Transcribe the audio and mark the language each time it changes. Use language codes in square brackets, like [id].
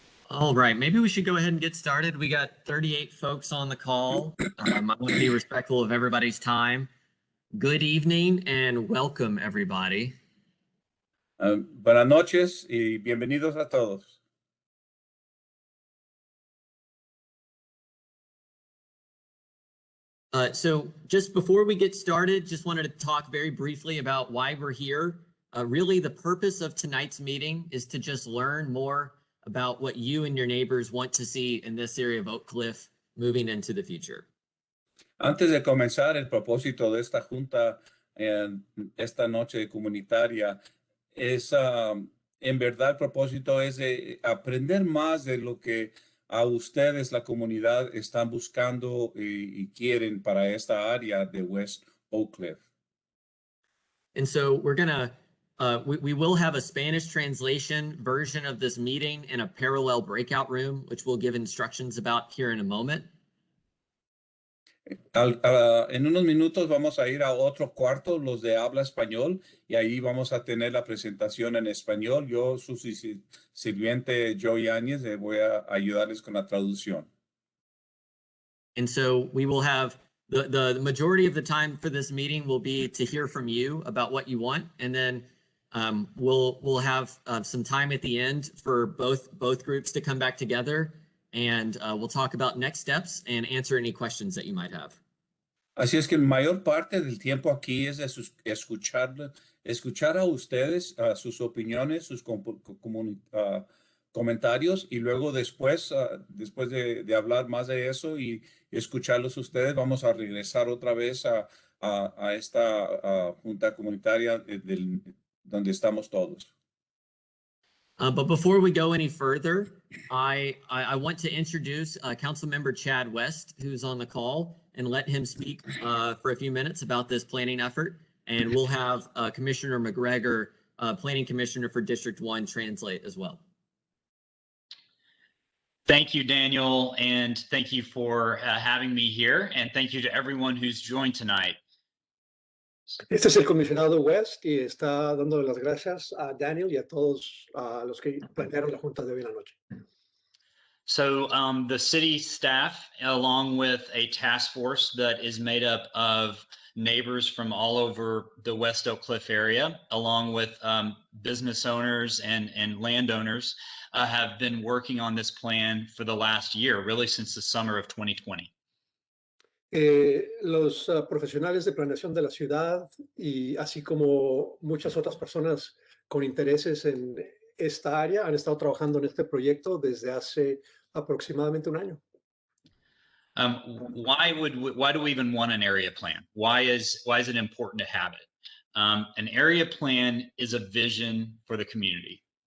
[en] All right, maybe we should go ahead and get started. We got 38 folks on the call. I want to be respectful of everybody's time. Good evening and welcome, everybody. [es] Buenas noches y bienvenidos a todos. [en] So just before we get started, just wanted to talk very briefly about why we're here. Really, the purpose of tonight's meeting is to just learn more about what you and your neighbors want to see in this area of Oak Cliff moving into the future. [es] Antes de comenzar, el propósito de esta junta esta noche comunitaria es, en verdad, el propósito es de aprender más de lo que a ustedes, la comunidad, están buscando y quieren para esta área de West Oak Cliff. [en] And so we're gonna, we will have a Spanish translation version of this meeting in a parallel breakout room, which we'll give instructions about here in a moment. [es] En unos minutos vamos a ir a otro cuarto, los de habla español, y ahí vamos a tener la presentación en español. Yo, su sirviente Joe Yáñez, voy a ayudarles con la traducción. [en] And so we will have the majority of the time for this meeting will be to hear from you about what you want, and then we'll have some time at the end for both groups to come back together, and we'll talk about next steps and answer any questions that you might have. [es] Así es que la mayor parte del tiempo aquí es de escuchar a ustedes, sus opiniones, sus comentarios, y luego después de hablar más de eso y escucharlos ustedes, vamos a regresar otra vez a esta junta comunitaria donde estamos todos. [en] But before we go any further, I want to introduce Councilmember Chad West, who's on the call, and let him speak for a few minutes about this planning effort. And we'll have Commissioner McGregor, Planning Commissioner for District 1, translate as well. Thank you, Daniel, and thank you for having me here, and thank you to everyone who's joined tonight. [es] Este es el comisionado West y está dando las gracias a Daniel y a todos los que planearon la junta de hoy en la noche. [en] So the city staff, along with a task force that is made up of neighbors from all over the West Oak Cliff area, along with business owners and landowners, have been working on this plan for the last year, really since the summer of 2020. [es] Los profesionales de planeación de la ciudad y así como muchas otras personas con intereses en esta área han estado trabajando en este proyecto desde hace aproximadamente un año. [en] Why do we even want an area plan? Why is it important to have it? An area plan is a vision for the community.